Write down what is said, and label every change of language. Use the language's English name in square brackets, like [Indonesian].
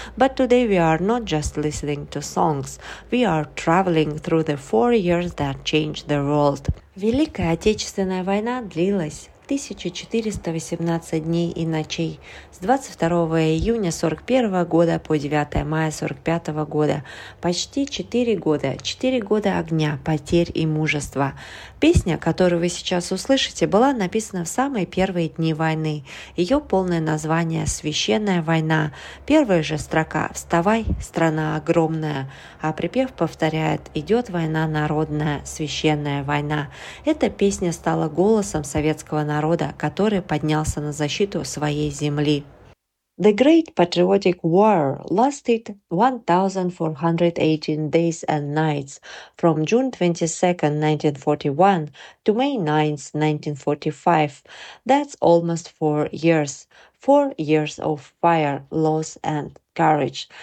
[English] But today we are not just listening to songs, we are traveling through the 4 years that changed the world. [Russian] Великая Отечественная война длилась 1418 дней и ночей, с 22 июня 41 года по 9 мая 45 года. Почти 4 года, 4 года огня, потерь и мужества. Песня, которую вы сейчас услышите, была написана в самые первые дни войны. Ее полное название «Священная война». Первая же строка «Вставай, страна огромная», а припев повторяет «Идет война народная, священная война». Эта песня стала голосом советского народа, который поднялся на защиту своей земли. [English] The Great Patriotic War lasted 1418 days and nights from June 22, 1941 to May 9, 1945. That's almost 4 years. 4 years of fire, loss and courage.